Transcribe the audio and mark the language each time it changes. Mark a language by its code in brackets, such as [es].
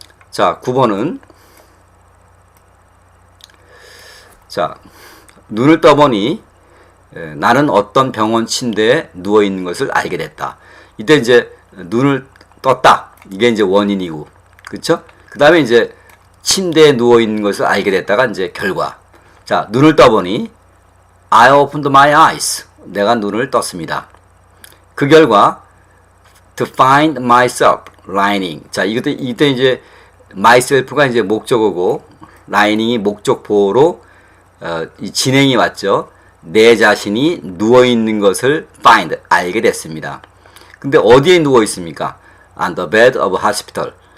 [ko] 자, 9번은 자, 눈을 떠보니 나는 어떤 병원 침대에 누워 있는 것을 알게 됐다. 이때 이제 눈을 떴다. 이게 이제 원인이고, 그렇죠? 그 다음에 이제 침대에 누워 있는 것을 알게 됐다가 이제 결과. 자, 눈을 떠보니 [en] I opened my eyes. [ko] 내가 눈을 떴습니다. 그 결과 [en] to find myself lying. [ko] 자, 이때 이제 myself가 이제 목적어고 lining이 목적 보호로 이 진행이 왔죠. 내 자신이 누워 있는 것을 find 알게 됐습니다. 근데 어디에 누워 있습니까? [en] On the bed of hospital.